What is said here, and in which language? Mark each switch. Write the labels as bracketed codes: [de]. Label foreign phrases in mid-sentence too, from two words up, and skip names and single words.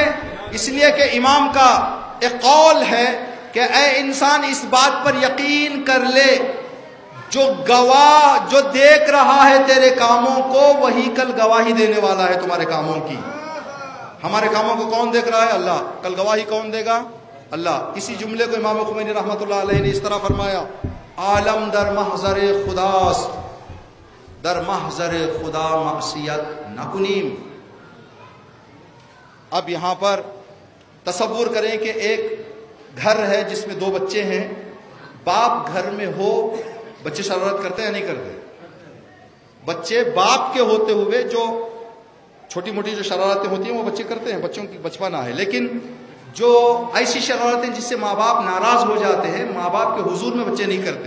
[ur] اس لیے کہ امام کا ایک قول ہے کہ اے انسان اس بات پر یقین کر لے، جو گواہ جو دیکھ رہا ہے تیرے کاموں کو وہی کل گواہی دینے والا ہے تمہارے کاموں کی۔ ہمارے کاموں کو کون دیکھ رہا ہے؟ اللہ۔ کل گواہی کون دے گا؟ اللہ۔ اسی جملے کو امام خمینی رحمۃ اللہ علیہ نے اس طرح فرمایا، [fa] عالم در محضر خداست، در محضر خدا معصیت نکنیم۔ [ur] اب یہاں پر تصور کریں کہ ایک گھر ہے جس میں 2 بچے ہیں، باپ گھر میں ہو، بچے شرارت کرتے ہیں یا نہیں کرتے؟ بچے باپ کے ہوتے ہوئے جو چھوٹی موٹی جو شرارتیں ہوتی ہیں وہ بچے کرتے ہیں، بچوں کی بچپنا ہے، لیکن جو ایسی شرارتیں جس سے ماں باپ ناراض ہو جاتے ہیں، ماں باپ کے حضور میں بچے نہیں کرتے۔